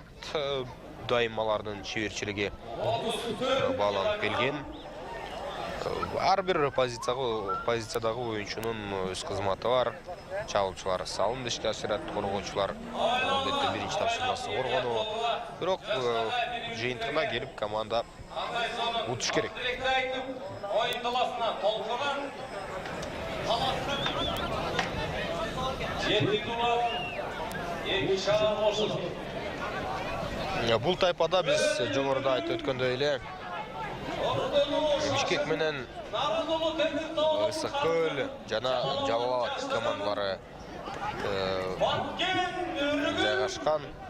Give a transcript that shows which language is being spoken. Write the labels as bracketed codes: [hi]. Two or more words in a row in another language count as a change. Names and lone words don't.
[ky] Дайымалардын чеберчилиги бааланып келген. Ар бир позициядагы оюнчунун өз кызматы бар. Чабуулчулар салым ишке ашырат, коргоочулар албетте биринчи тапшырмасы коргонуу. Бирок жыйынтыгына келип команда утуш керек. Оюн талаасына Толкодон Бул тайпада биз жогоруда айтып өткөндөй эле Бишкек менен Ысык көл жана Жалал Абад командалары жайгашкан.